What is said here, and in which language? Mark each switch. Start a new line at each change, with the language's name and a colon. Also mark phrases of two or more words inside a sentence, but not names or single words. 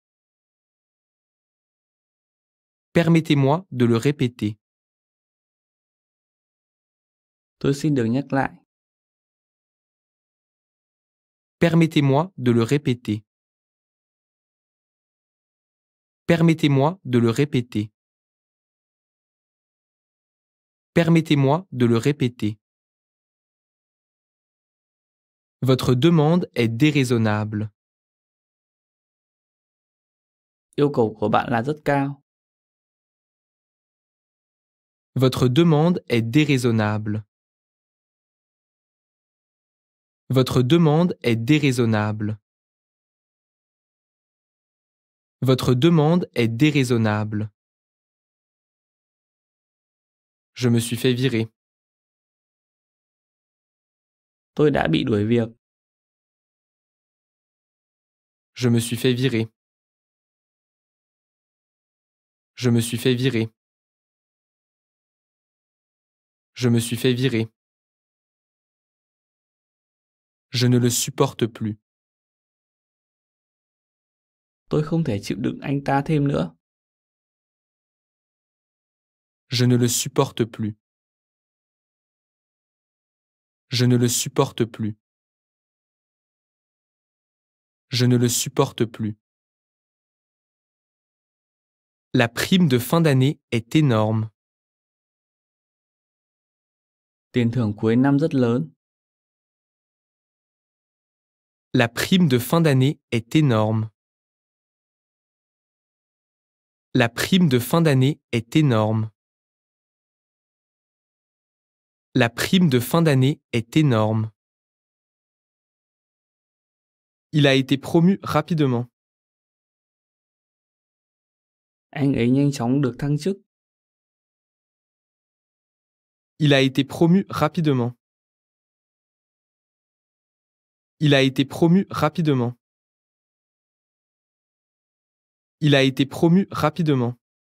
French: Permettez-moi de le répéter.
Vietnamese: Tôi xin được nhắc lại.
French: Permettez-moi de le répéter. Permettez-moi de le répéter. Permettez-moi de le répéter. Votre demande est déraisonnable.
Vietnamese: Yêu cầu của bạn là rất cao.
French: Votre demande est déraisonnable. Votre demande est déraisonnable. Votre demande est déraisonnable. Je me suis fait virer.
Vietnamese: Tôi đã bị đuổi việc.
French: Je me suis fait virer. Je me suis fait virer. Je me suis fait virer. Je ne le supporte plus.
Vietnamese: Tôi không thể chịu đựng anh ta thêm nữa.
French: Je ne le supporte plus. Je ne le supporte plus. Je ne le supporte plus. La prime de fin d'année est énorme.
Vietnamese: Tiền thưởng cuối năm rất lớn.
French: La prime de fin d'année est énorme. La prime de fin d'année est énorme. La prime de fin d'année est énorme. Il a été promu rapidement.
Vietnamese: Anh ấy nhanh chóng được thăng chức.
French: Il a été promu rapidement. Il a été promu rapidement. Il a été promu rapidement.